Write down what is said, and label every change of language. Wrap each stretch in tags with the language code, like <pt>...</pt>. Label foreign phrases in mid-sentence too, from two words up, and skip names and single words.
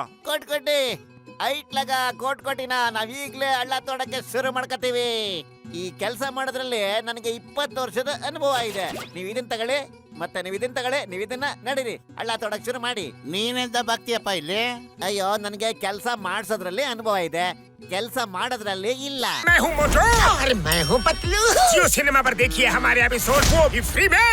<kn>ಕೋಟಿ ಐಟ್ಲಾಗ ಕೋಟಿನ ನಾವೀಗ್ಲೇ ಹಳ್ಳ ತೋಡಕ್ಕೆ ಶುರು ಮಾಡ್ಕೋತೀವಿ. ಈ ಕೆಲಸ ಮಾಡೋದ್ರಲ್ಲಿ ನನಗೆ 20 ವರ್ಷದ ಅನುಭವ ಇದೆ. ನೀವ್ ಇದನ್ನ ತಗೊಳ್ಳಿ, ಮತ್ತೆ ನೀವ್ ಇದನ್ನ ತಗೊಳ್ಳಿ, ನೀವ್ ಇದನ್ನ ನಡೀರಿ, ಹಳ್ಳ ತೋಡಕ್ ಶುರು ಮಾಡಿ. ನೀನೆಂತ ಬಾಕ್ತಿಯಪ್ಪ ಇಲ್ಲಿ? ಅಯ್ಯೋ, ನನಗೆ ಕೆಲಸ ಮಾಡ್ಸೋದ್ರಲ್ಲಿ ಅನುಭವ ಇದೆ, ಕೆಲಸ ಮಾಡೋದ್ರಲ್ಲಿ ಇಲ್ಲ.</kn> <hi>मैं हूँ मोटू। अरे मैं हूँ पतलू। जियो सिनेमा पर देखिए हमारे एपिसोड, वो भी फ्री में।</hi>